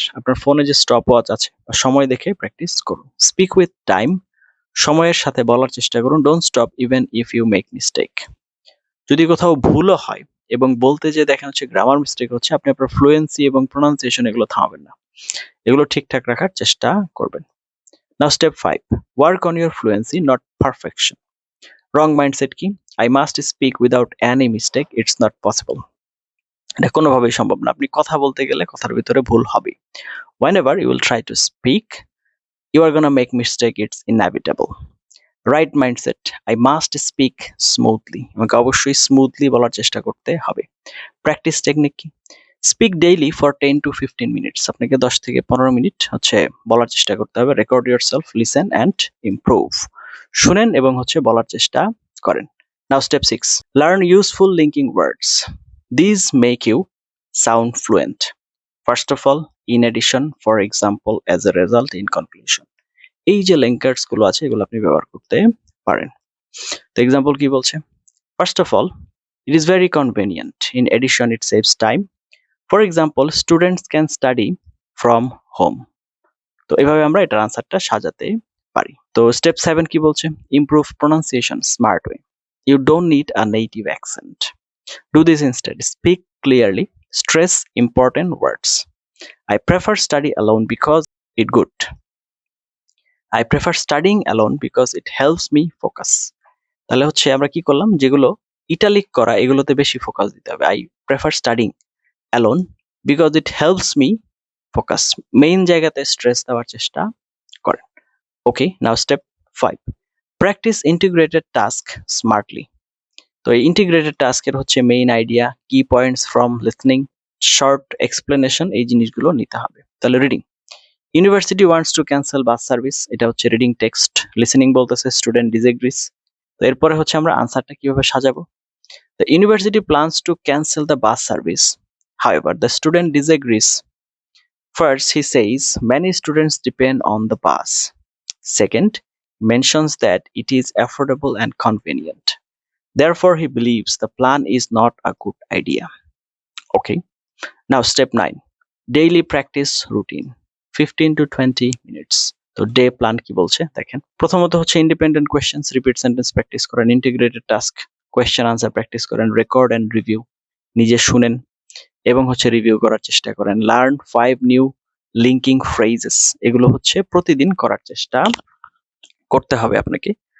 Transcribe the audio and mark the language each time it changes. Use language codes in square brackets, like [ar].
[bn] আপনার ফোনে যে স্টপ ওয়াচ আছে বা সময় দেখে প্র্যাকটিস করুন। [en] Speak with time. [bn] সময়ের সাথে বলার চেষ্টা করুন। [en] Don't stop even if you make mistake. [bn] যদি কোথাও ভুলও হয় এবং বলতে যেয়ে দেখেন হচ্ছে গ্রামার মিস্টেক হচ্ছে, আপনি আপনার ফ্লুয়েন্সি এবং প্রোনাউন্সিয়েশন এগুলো থামাবেন না। এগুলো ঠিকঠাক রাখার চেষ্টা করবেন। [en] Now step 5, work on your fluency, not perfection. Wrong mindset কি? I must speak without any mistake. It's not possible. [bn] এটা কোনোভাবেই সম্ভব না। আপনি কথা বলতে গেলে কথার ভিতরে ভুল হবে। [en] Whenever you will try to speak, you are gonna make mistake. It's inevitable. Right mindset, I must speak smoothly. [bn] আমাকে অবশ্যই স্মুথলি বলার চেষ্টা করতে হবে। প্র্যাকটিস টেকনিক কি? [en] Speak daily for 10 to 15 minutes. [bn] আপনাকে 10 থেকে 15 মিনিট হচ্ছে বলার চেষ্টা করতে হবে। [en] Record yourself, listen and improve. [bn] শুনেন এবং হচ্ছে বলার চেষ্টা করেন। [en] Now step 6, learn useful linking words. This make you sound fluent. First of all, in addition, for example, as a result, in conclusion. [bn] এই যে লিঙ্কার্স গুলো আছে এগুলো আপনি ব্যবহার করতে পারেন। তো এক্সাম্পল কি বলছে? [en] First of all, it is very convenient. In addition, it saves time. For example, students can study from home. [bn] তো এভাবে আমরা এটার আনসারটা সাজাতে পারি। তো স্টেপ 7 কি বলছে? [en] Improve pronunciation smart way. You don't need a native accent. Do this instead. Speak clearly. Stress important words. I prefer study alone because it good. I prefer studying alone because it helps me focus. [bn] তাহলে হচ্ছে আমরা কি করলাম, যেগুলো italic করা এগুলোতে বেশি focus দিতে হবে। [en] I prefer studying alone because it helps me focus. [bn] Main জায়গাতে স্ট্রেস দেওয়ার চেষ্টা করেন। [en] Okay, now step 5, practice integrated task smartly. [bn] তো এই ইন্টিগ্রেটেড টাস্কের হচ্ছে মেইন আইডিয়া, কি points from listening, short explanation, এই জিনিসগুলো নিতে হবে। তাহলে reading, [en] university wants to cancel bus service, [bn] এটা হচ্ছে রিডিং টেক্সট। লিসনিং বলতেছে [en] Student disagrees. [bn] তো এরপরে হচ্ছে আমরা আনসারটা কিভাবে সাজাবো। [en] The university plans to cancel the bus service. However, the student disagrees. First, he says many students depend on the bus. Second, mentions that it is affordable and convenient. Therefore, he believes the plan is not a good idea. Okay. Now, step 9. Daily practice routine. 15 to 20 minutes. [bn] তো day plan কি বলছে দেখেন। প্রথমত হচ্ছে independent questions, repeat sentence practice করেন, integrated task, question answer practice করেন, record and review, নিজে শুনেন এবং হচ্ছে রিভিউ করার চেষ্টা করেন। [en] learn 5 new linking phrases, [bn] এগুলো হচ্ছে প্রতিদিন করার চেষ্টা করতে হবে আপনাকে।